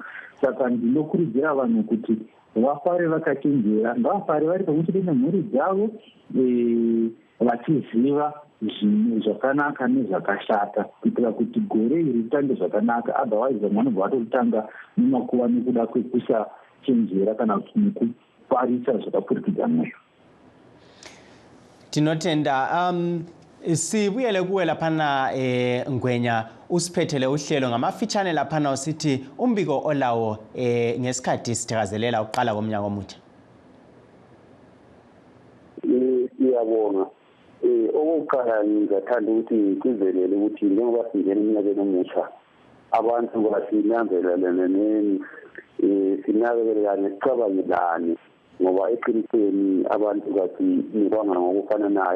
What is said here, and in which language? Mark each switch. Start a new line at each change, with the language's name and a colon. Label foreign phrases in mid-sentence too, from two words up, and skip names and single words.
Shona: Saka ndinokurudzira vanhu kuti vafare vakachenjera, ngavafare vari pamwechete nemhuri dzavo, vachiziva zvinhu zvakanaka nezvakashata, kuitira kuti gore iri ritange zvakanaka. Otherwise vamwe vanobva vatotanga nemakuva nekuda kwekusachenjera kana kuti nekuparisa zvakapfurikidza mweyo.
North Ndebele: Tinotenda sibuyele kuwe laphana Ngwenya, usiphethele uhlelo ngamafitshane laphana usithi umbiko olawo ngesikhathi sithakazelela uqala komnyaka omutsha. Siyabonga. Okokuqala ngizathanda ukuthi kuzelele ukuthi njengoba singena eminyakeni omutsha, abantu basinanzelelane sinakelelane sicabangelane, ngoba eqinisweni abantu basinikwana ngokufanayo.